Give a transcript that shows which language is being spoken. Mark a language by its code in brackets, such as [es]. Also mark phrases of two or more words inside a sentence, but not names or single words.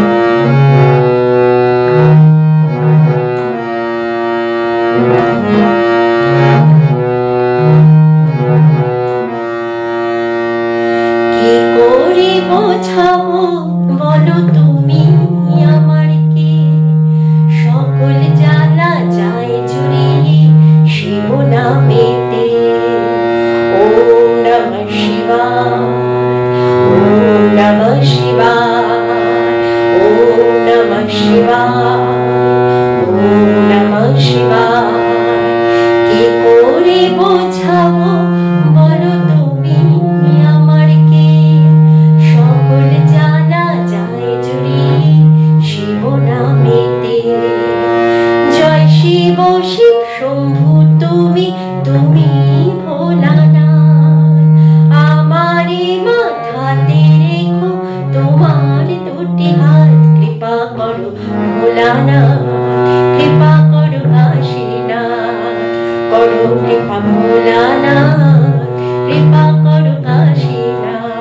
[bn] কি করে বোঝাবো বলো তুমি আমারকে, সকল জ্বালা যায় জুড়িয়ে শিব নামেতে। [sa] ওম নমঃ শিবায়, ওম নমঃ শিবায়, ওম নমঃ শিবায়, ওম নমঃ শিবায়। [bn] কি করে বোঝাবো বলো তুমি আমারকে, সকল জানা যায় জুড়িয়ে শিব নামেতে। জয় শিব শিব শম্ভু তুমি, তুমি ভোলানাথ, আমারে মাথাতে রেখো তোমার দুটি হাত, কৃপা করো ভোলানাথ, কৃপা করো কাশীনাথ, করো কৃপা ভোলানাথ, কৃপা করো কাশীনাথ।